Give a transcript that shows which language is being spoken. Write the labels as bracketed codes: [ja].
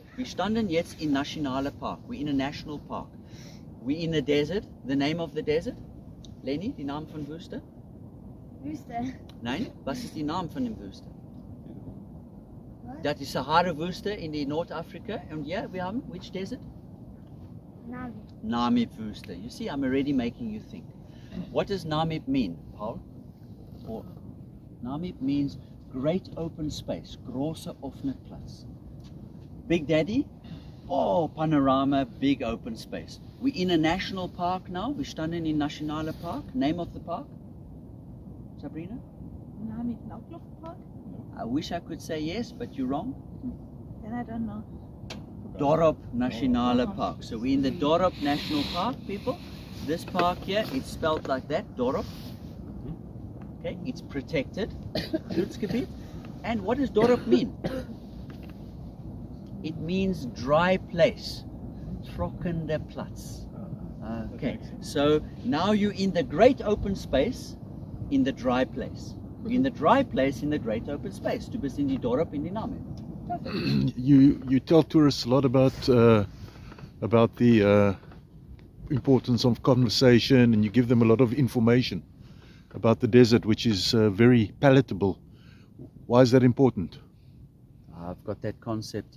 [de] Wir standen jetzt in Nationale Park. [en] We're in a national park. We're in a desert. The name of the desert? [de] Leni, die Namen von Wüste? Wüste. Nein, was ist die Name von dem Wüste? Das ist Sahara-Wüste in die Nordafrika. Und ja, wir haben, [en] which desert? [de] Navi. Namib-Wüste. [en] You see, I'm already making you think. What does Namib mean, Paul? Or, Namib means great open space, [de] große offene Platz. [en] Big Daddy? Oh, panorama, big open space. We're in a national park now. We're standing in Nationale Park. Name of the park? Sabrina? Navi Knauklufpark? I wish I could say yes, but you're wrong. Then I don't know. Dorop Nationale Park. So we're in the Dorop National Park, people. This park here, it's spelled like that, Dorop. Okay, it's protected. Schutzgebiet. And what does Dorop mean? It means dry place. [de] Trockene Platz. [en] Okay, so now you're in the great open space, in the dry place. You're in the dry place, in the great open space. [de] Du bist in die Dorop, in die Namib. [en] You tell tourists a lot about the importance of conversation, and you give them a lot of information about the desert, which is very palatable. Why is that important? I've got that concept.